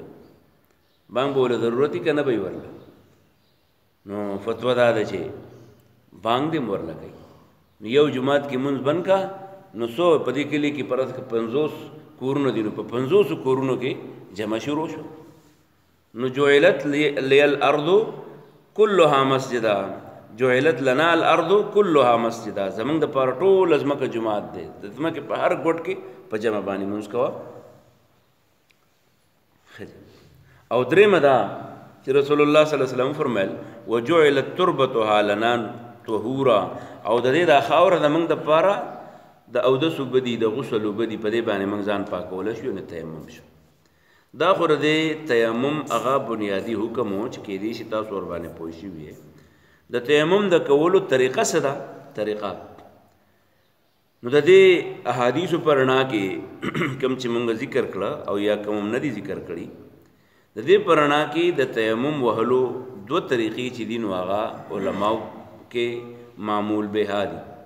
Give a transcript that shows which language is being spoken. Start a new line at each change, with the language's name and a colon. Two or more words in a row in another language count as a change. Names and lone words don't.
Pashto: بانګ به وله ضرورت وي که نه به یې ورله نو فتوا دا ده چې بانګ دې هم ورله کوي نو یو جومات کې مونځ بند کا نو څو په دې کلي کې پرس 50 کورونه دي نو په 50 کورونو کې جمع شروع شو نو
Arabic: جعلت لی الارض كلها مسجدا جعلت لنا الارض كلها مسجدا
Pashto: زمونږ دپاره ټوله ځمکه جومات دی د ځمکې په هر ګوټ کې په جمع باندې مونځ کوه او درېمه دا چې
Arabic: رسول الله صلی الله علیه وسلم
Pashto: فرمایل
Arabic: وجعلت تربتها لنا طهورا
Pashto: او د دې دا خاوره زمونږ دپاره د اودس اوبه دي د غسل اوبه دي په دې باندې موږ ځان پاکولی شو نه تیمم شو دا خو د تیمم هغه بنیادي حکم و چې کیدای شي تاسو ورباندې پوه شوي یې د تیمم د کولو طریقه څه ده طریقه نو د دې احادیثو په رڼا کې کوم چې موږ ذکر کړه او یا کوم نه دي ذکر کړي د دې په رڼا کې د تیمم وهلو دوه طریقې چې دي نو هغه علماو کې
Arabic: معمول بها
Pashto: دي